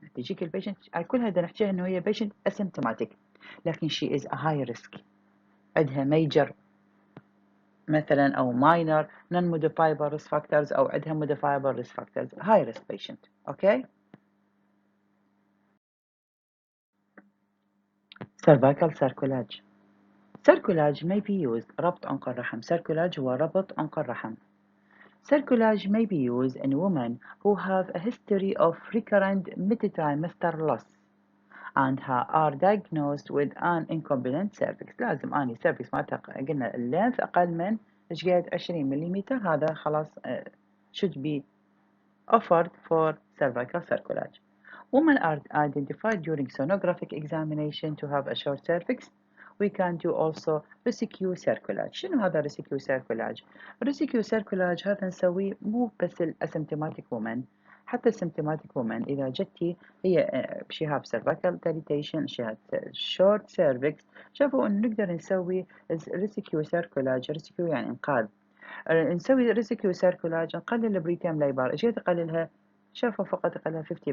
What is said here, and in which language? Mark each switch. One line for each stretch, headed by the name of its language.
Arabic: تجيك البيشنت كلها بدنا نحكيها انه هي patient asymptomatic لكن
English: she is a high risk،
Arabic: عندها major مثلا او minor non-modifiable risk factors او عندها
English: modifiable risk factors. high risk patient. okay. cervical sarcollage. Sarcollage may be used
Arabic: ربط عنق الرحم. Sarcollage هو ربط عنق الرحم.
English: Sarcollage may be used in women who have a history of recurrent mid-trimester loss and are diagnosed with an incompetent cervix.
Arabic: لازم أني cervix مالتها قلنا اللينث أقل من إيش قد 20 ملم، هذا خلاص
English: should be offered for cervical sarcollage. Women are identified during sonographic examination to have a short cervix. We can do also rescue cercollage.
Arabic: شنو هذا rescue cercollage؟ rescue cercollage هذا نسويه مو بس الاسيمتوماتيك women، حتى symptomatic woman إذا جتي هي
English: she have cervical dilatation she had short cervix
Arabic: شافوا إنه نقدر نسوي rescue circulage rescue يعني إنقاذ نسوي rescue circulage نقلل البريتيم ليبر إيش تقللها شافوا فقط يقللها 50%